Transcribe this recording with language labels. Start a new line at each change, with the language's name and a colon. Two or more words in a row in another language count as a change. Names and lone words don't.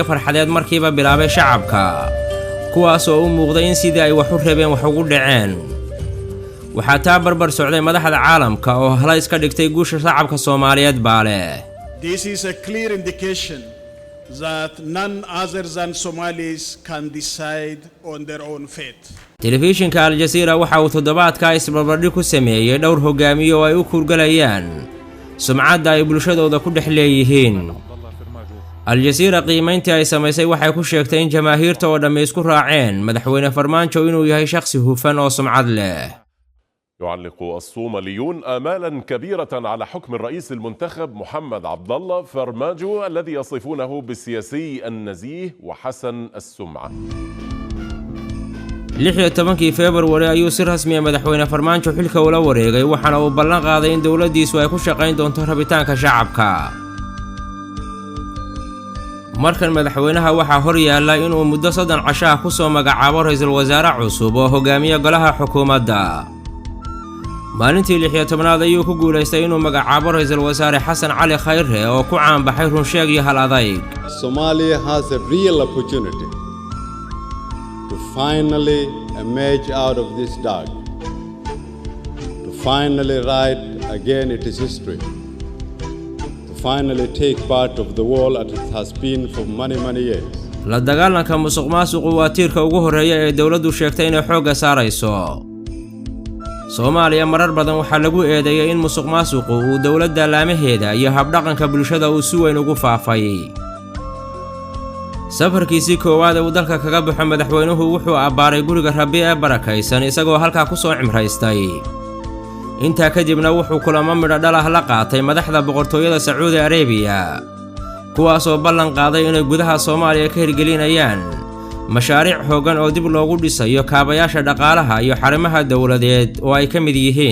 Somali: farxadeed markiiba bilaabay shacabka kuwaas oo u muuqday in sidii ay wax u rabeen wax ugu dhaceen waxaa taa barbar socday madaxda caalamka oo halays ka dhigtay guusha shacabka Soomaaliyeed baale
English: This is a clear indication that none other than Somalis can decide on their own fate.
Somali: Telefishinka Al Jazeera waxa uu toddobaadka isbarbardhig ku sameeyay dhowr hogaamiye oo ay u kurgalayaan sumcadda ay bulshadooda ku dhex leeyihiin Al Jazeera qiimayntii ay samaysay waxay ku sheegtay in jamaahiirta oo dhamma isku raaceen madaxweyne Farmaajo inuu yahay shakhsi hufan oo sumcad leh
Arabic: يعلق الصوماليون آمالا كبيرة على حكم الرئيس المنتخب محمد عبد الله فرماجو الذي يصفونه بالسياسي النزيه وحسن السمعة
Somali: 16 فبراير ayuu si rasmi ah madaxweyne Farmaajo xilka ula wareegay waxaana uu ballan qaaday in dawladdiisu ay ku shaqayn doonto rabitaanka shacabka markan madaxweynaha waxa hor yaala inuu muddo 3 casho ah ku soo magacaabo ra'iisul wasaare cusub oo hogaamiye golaha xukuumadda maalintii 16aad ayuu ku guuleystay inuu magacaabo ra'iisul wasaare Xasan Cali Khayre oo ku caan baxay run sheeg iyo hal adayg
English: Somalia has a real opportunity to finally emerge out of this dark, to finally write again its history, to finally take part of the world as it has been for many years.
Somali: La dagaalanka musuqmaasuqu waa tiirka ugu horeeya ee dawladdu sheegtay inay xoogga saarayso. Soomaaliya marar badan waxaa lagu eedeeyay in musuqmaasuqu uu dawladda laamaheeda iyo habdhaqanka bulshada uu si weyn ugu faafay. safarkiisii koowaad uu dalka kaga baxo madaxweynuhu wuxuu abbaaray guriga Rabi ee barakaysan isagoo halka ku soo cimraystay inta kadibna wuxuu kulamo midho dhal ah la qaatay madaxda boqortooyada Sacuudi Arabiya kuwaas oo ballan qaaday inay gudaha Soomaaliya ka hirgelinayaan mashaariic hoogan oo dib loogu dhisayo kaabayaasha dhaqaalaha iyo xarimaha dawladeed oo ay ka mid yihiin